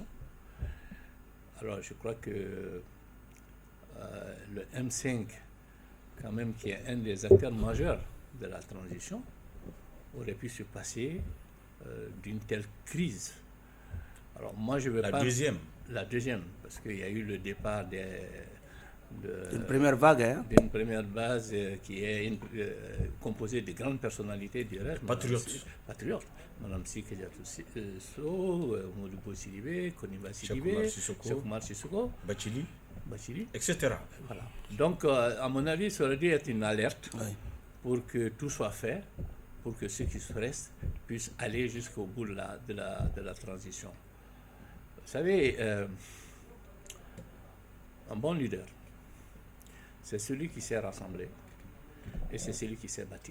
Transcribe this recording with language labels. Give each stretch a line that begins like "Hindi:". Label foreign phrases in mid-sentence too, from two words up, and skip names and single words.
French: Alors je crois que le M5, quand même, qui est un des acteurs majeurs de la transition, aurait pu se passer d'une telle crise. Alors moi je veux La deuxième, parce qu'il y a eu le départ Une première vague, hein? D'une première base qui est composée de grandes personnalités du reste. Patriotes. Madame Sike Diatou Modibo Sidibé, Koniba Sidibé, Cheikh Oumar Sissoko, Bachili, etc. Voilà. Donc, à mon avis, ça aurait dû être une alerte pour que tout soit fait, pour que ceux qui se restent puissent aller jusqu'au bout de la transition. Vous savez, un bon leader, c'est celui qui sait rassembler et c'est celui qui sait bâtir.